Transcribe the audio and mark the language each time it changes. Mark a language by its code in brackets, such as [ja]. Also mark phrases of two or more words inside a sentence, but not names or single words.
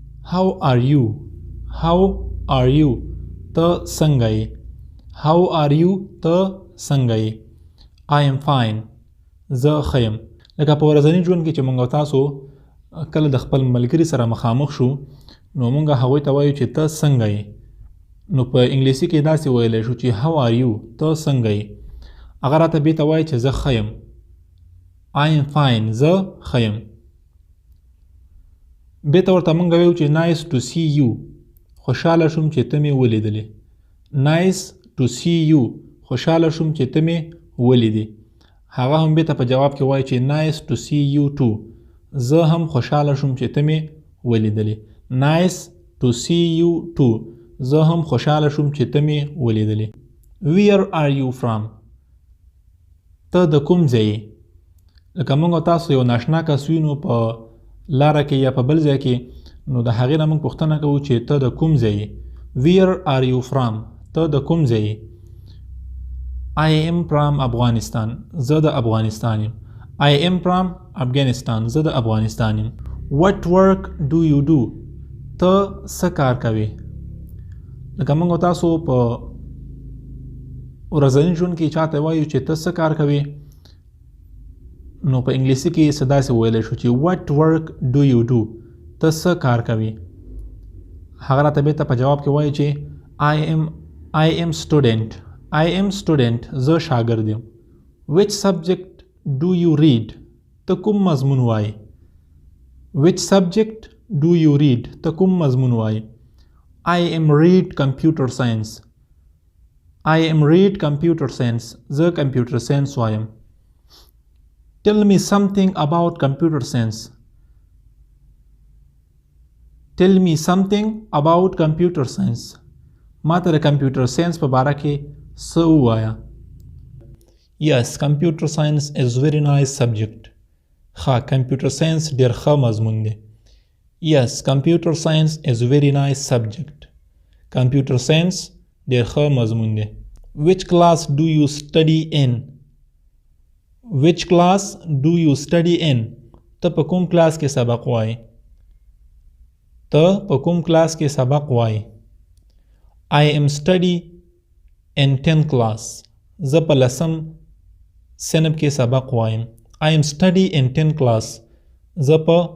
[en] how are you how are you [ps] ته څنګه یې [en] how are you [ps] ته څنګه یې [en] I am fine [ps] زه ښه یم لکه په ورځني ژوند کې چې موږ تاسو کله د خپل ملګري سره مخامخ شو نو موږ هغوی ته وایو چې ته څنګه یې نو په انګلیسي کې داسې ویلی شو چې [en] how are you [ps] ته څنګه یې هغه راته بېرته وایي چې زه ښه یم [en] I am fine [ps] زه ښه یم بېرته ورته موږ وایو چې [en] nice to see you [ps] خوشحاله شوم چې ته مې ولیدلې [en] nice to see you [ps] خوشحاله شوم چې ته مې ولیدې هغه هم بېرته په جواب کې وایي چې [en] nice to see you too [ps] زه هم خوشحاله شوم چې ته مې ولیدلې [en] nice to see you too [ps] زه هم خوشحاله شوم چې ته مې ولیدلې [en] where are you from [ps] ته د کوم ځای یې لکه موږ تاسو یو ناشنا کس وینو په لاره کې یا په بل ځای کې نو د هغې نه موږ پوښتنه کوو چې ته د کوم ځای یې [en] where are you from [ps] ته د کوم ځای یې [en] I am from Afghanistan [ps] زه د افغانستان یم [en] I am from Afghanistan [ps] زه د افغانستان یم [en] what work do you do [ps] ته څه کار کوې لکه موږ تاسو په ورځني ژوند کې چاته وایو چې ته څه کار کوې نو په انګلیسي کې څه داسې ویلی شو چې [en] what work do you do [ps] ته څه کار کوې هغه راته بېرته په جواب کې وایي چې [en] I am student [ps] زه شاګرد یم [en] which subject do you read [ps] ته کوم مضمون وایې [en] which subject do you read [ps] ته کوم مضمون وایې [en] I am read computer science زه computer science وایم tell me something about computer science [ps] ما ته [en] د computer science [ps] په باره کې څه ووایه [en] yes computer science is very nice subject ښه computer science [ps] ډېر ښه مضمون دی [en] yes computer science is very nice subject computer science [ps] ډېر ښه مضمون دی [en] which class do you study in [ps] ته په کوم کلاس کې سبق وایې [en] I am study in 10th class [ps] زه په 10م صنف کې سبق وایم [en] I am study in 10th class [ps] زه په